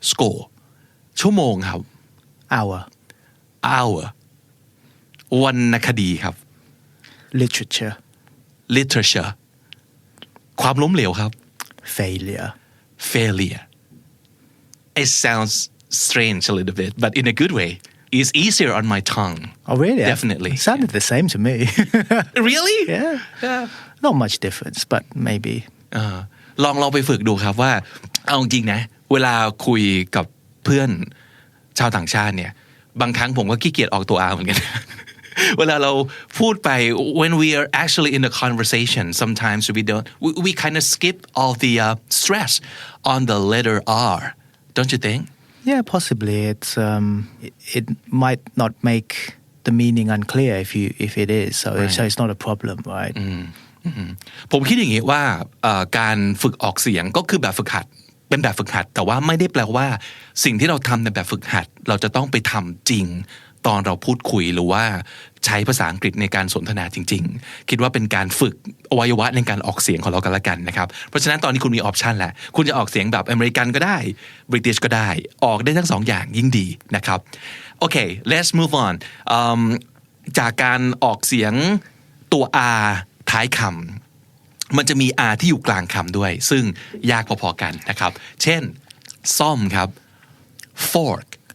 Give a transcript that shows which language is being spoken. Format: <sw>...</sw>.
<th>Score ชั่วโมงครับ</th> <en>Hour.</en> <th>วรรณคดีครับ Literature ความล้มเหลวครับ Failure.</th> <en>It sounds strange a little bit, but in a good way. It's easier on my tongue. Oh, really? Definitely. It sounded the same to me. Really? Yeah. Not much difference, but maybe.</en> <th>ลองไปฝึกดูครับว่าเอาจริงนะเวลาคุยกับเพื่อนชาวต่างชาติเนี่ยบางครั้งผมก็ขี้เกียจออกตัว R เหมือนกัน เวลาเราพูดไป</th> <en>when we are actually in a conversation sometimes we kind of skip all the stress on the letter R don't you think Yeah, possibly. It might not make the meaning unclear if it is. So it's not a problem, right?</en> <th>ผมคิดอย่างนี้ว่าการฝึกออกเสียงก็คือแบบฝึกหัดเป็นแบบฝึกหัดแต่ว่าไม่ได้แปลว่าสิ่งที่เราทำในแบบฝึกหัดเราจะต้องไปทำจริง ตอนเราพูดคุยหรือว่าใช้ภาษาอังกฤษในการสนทนาจริงๆคิดว่าเป็นการฝึกอวัยวะในการออกเสียงของเรากันละกันนะครับเพราะฉะนั้นตอนนี้คุณมีออปชันแหละคุณจะออกเสียงแบบอเมริกันก็ได้บริติชก็ได้ออกได้ทั้งสองอย่างยิ่งดีนะครับโอเค</th> <en>let's move on</en> <th>จากการออกเสียงตัว R ท้ายคำมันจะมี R ที่อยู่กลางคำด้วยซึ่งยากพอๆกันนะครับเช่นซ่อมครับ fork</th>